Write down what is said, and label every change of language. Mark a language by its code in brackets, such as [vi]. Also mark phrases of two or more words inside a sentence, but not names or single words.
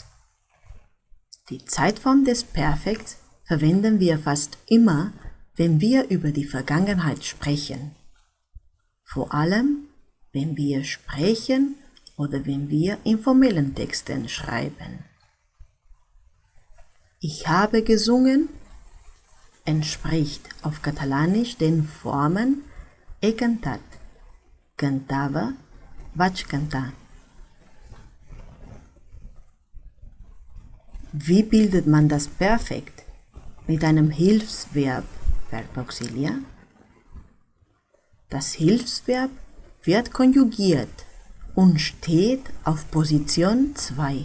[de] Die Zeitform des Perfekts verwenden wir fast immer, wenn wir über die Vergangenheit sprechen. Vor allem, wenn wir sprechen oder wenn wir in formellen Texten schreiben. Ich habe gesungen entspricht auf Katalanisch den Formen [ca] he cantat, cantava, vaig cantar. [de] Wie bildet man das Perfekt? Mit einem Hilfsverb, [ca] Verb Auxiliar. [de] Das Hilfsverb wird konjugiert und steht auf Position 2.